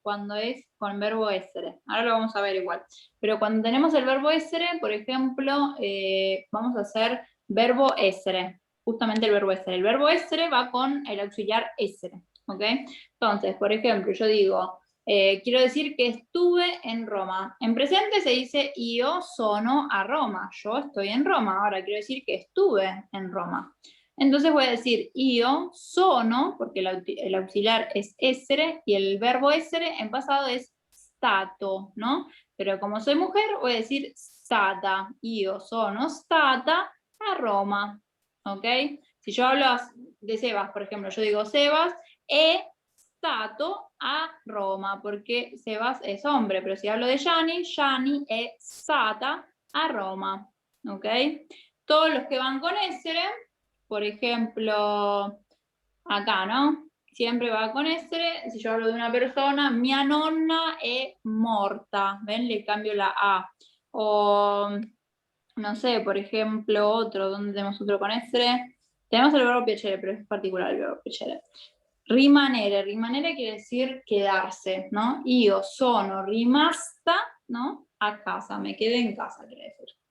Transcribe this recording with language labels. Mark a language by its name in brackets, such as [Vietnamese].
[Spanish] Cuando es con verbo essere. Ahora lo vamos a ver igual. Pero cuando tenemos el verbo essere, por ejemplo, vamos a hacer verbo essere. Justamente el verbo essere. El verbo essere va con el auxiliar essere. ¿Ok? Entonces, por ejemplo, yo digo, quiero decir que estuve en Roma. En presente se dice [Italian] io sono a Roma. [Spanish] Yo estoy en Roma. Ahora quiero decir que estuve en Roma. Entonces voy a decir [Italian] io sono, [Spanish] porque el auxiliar es essere, y el verbo essere en pasado es stato, ¿no? Pero como soy mujer, voy a decir stata. [Italian] Io sono stata a Roma. ¿Ok? [Spanish] Si yo hablo de Sebas, por ejemplo, yo digo Sebas, [Italian] è stato a Roma, [Spanish] porque Sebas es hombre, pero si hablo de Gianni, [Italian] Gianni è stata a Roma. [Spanish] ¿Ok? Todos los que van con essere, por ejemplo, acá, ¿no? Siempre va con essere. Si yo hablo de una persona, [Italian] mia nonna è morta. [Spanish] ¿Ven? Le cambio la A. O, no sé, por ejemplo, otro, ¿dónde tenemos otro con essere? Tenemos el verbo piacere, pero es particular el verbo piacere. Rimanere quiere decir quedarse, ¿no? [Italian] Io sono rimasta, [Spanish] ¿no? A casa, me quedé en casa, quiere decir.